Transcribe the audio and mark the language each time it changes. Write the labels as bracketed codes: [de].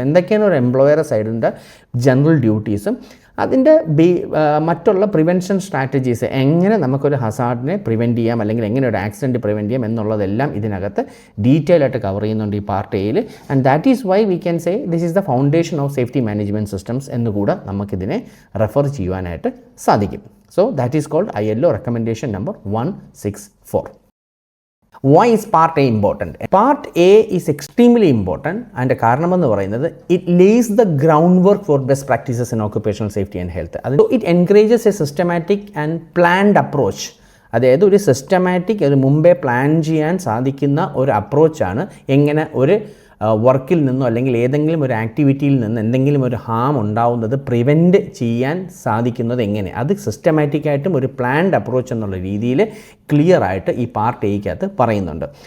[ml] എന്തൊക്കെയാണ് ഒരു employer സൈഡിൻ്റെ general ഡ്യൂട്ടീസും അതിൻ്റെ മറ്റുള്ള പ്രിവെൻഷൻ സ്ട്രാറ്റജീസ്, എങ്ങനെ നമുക്കൊരു ഹസാർഡിനെ പ്രിവെൻറ്റ് ചെയ്യാം അല്ലെങ്കിൽ എങ്ങനെ ഒരു ആക്സിഡൻറ്റ് പ്രിവെൻറ്റ് ചെയ്യാം എന്നുള്ളതെല്ലാം ഇതിനകത്ത് ഡീറ്റെയിൽ ആയിട്ട് കവർ ചെയ്യുന്നുണ്ട് ഈ പാർട്ട് എയിൽ. [en] and that is why we can say this is the foundation of safety management systems [ml] എന്നുകൂടെ നമുക്കിതിനെ റെഫർ ചെയ്യുവാനായിട്ട് സാധിക്കും. [en] So that is called ILO recommendation number 164. Why is Part A important? Part A is extremely important, and [ml] കാരണമെന്ന് പറയുന്നത് [en] it lays the groundwork for best practices in occupational safety and health. So it encourages a systematic and planned approach. [ml] അതായത് ഒരു systematic, ഒരു മുമ്പേ plan ചെയ്യാൻ സാധിക്കുന്ന ഒരു അപ്രോച്ചാണ് എങ്ങനെ ഒരു വർക്കിൽ നിന്നോ അല്ലെങ്കിൽ ഏതെങ്കിലും ഒരു ആക്ടിവിറ്റിയിൽ നിന്ന് എന്തെങ്കിലും ഒരു ഹാം ഉണ്ടാവുന്നത് പ്രിവെൻറ്റ് ചെയ്യാൻ സാധിക്കുന്നത് എങ്ങനെ, അത് സിസ്റ്റമാറ്റിക്കായിട്ടും ഒരു പ്ലാൻഡ് അപ്രോച്ച് എന്നുള്ള രീതിയിൽ ക്ലിയർ ആയിട്ട് ഈ പാർട്ട് എയ്ക്കകത്ത് പറയുന്നുണ്ട്.